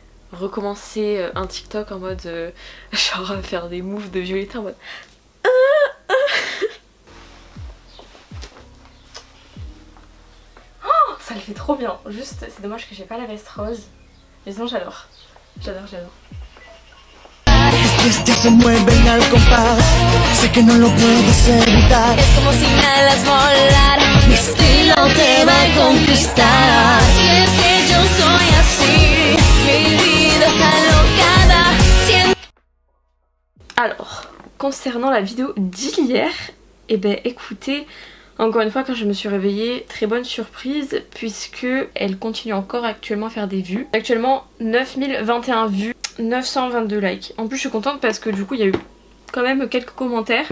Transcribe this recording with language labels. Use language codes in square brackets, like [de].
[fr] recommencer un TikTok en mode genre faire des moves de Violetta en mode ça le fait trop bien, juste c'est dommage que j'ai pas la veste rose. Mais sinon j'adore. J'adore. [es] Se mueven al compás, sé que no lo puedes evitar. Es como si nadas volar, mi estilo te va a conquistar. Y es que yo soy así, mi vida alocada. [fr] Alors, concernant la vidéo d'hier, eh ben écoutez, encore une fois quand je me suis réveillée, très bonne surprise puisque elle continue encore actuellement à faire des vues. Actuellement 9021 vues, 922 likes. En plus je suis contente parce que du coup il y a eu quand même quelques commentaires.